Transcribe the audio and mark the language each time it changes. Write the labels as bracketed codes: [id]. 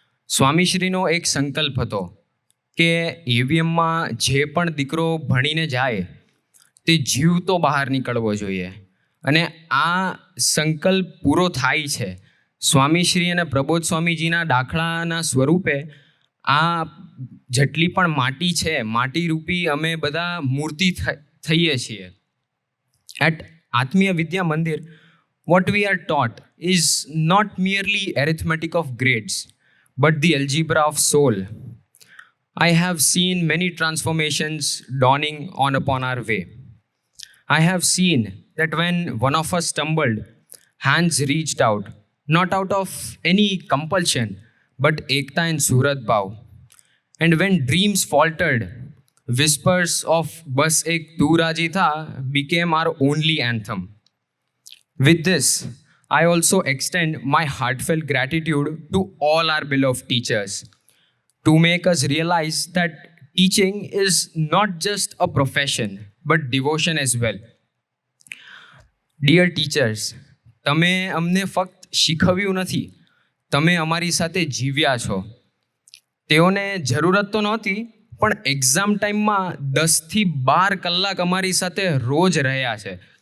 [gu] સ્વામીશ્રીનો એક સંકલ્પ હતો કે એવીએમમાં જે પણ દીકરો ભણીને જાય તે જીવતો બહાર નીકળવો જોઈએ, અને આ સંકલ્પ પૂરો થાય છે. સ્વામીશ્રી અને પ્રબોધ સ્વામીજીના દાખલાના સ્વરૂપે આ જેટલી પણ માટી છે, માટીરૂપી અમે બધા મૂર્તિ થઈએ છીએ. [en] At Atmiya Vidya Mandir, what we are taught is not merely arithmetic of grades, but the algebra of soul. I have seen many transformations dawning on upon our way. I have seen that when one of us stumbled, hands reached out, not out of any compulsion, but ekta and surat bhav. And when dreams faltered, whispers of [gu] bas ek tu raji tha [en] became our only anthem. With this, I also extend my heartfelt gratitude to all our beloved teachers to make us realize that teaching is not just a profession, but devotion as well. Dear teachers, [gu] તમે અમને ફક્ત શીખવ્યું નથી, તમે અમારી સાથે જીવ્યા છો. તેઓને જરૂરત તો નહોતી, પણ એક્ઝામ ટાઈમમાં 10થી 12 કલાક અમારી સાથે રોજ રહ્યા છે.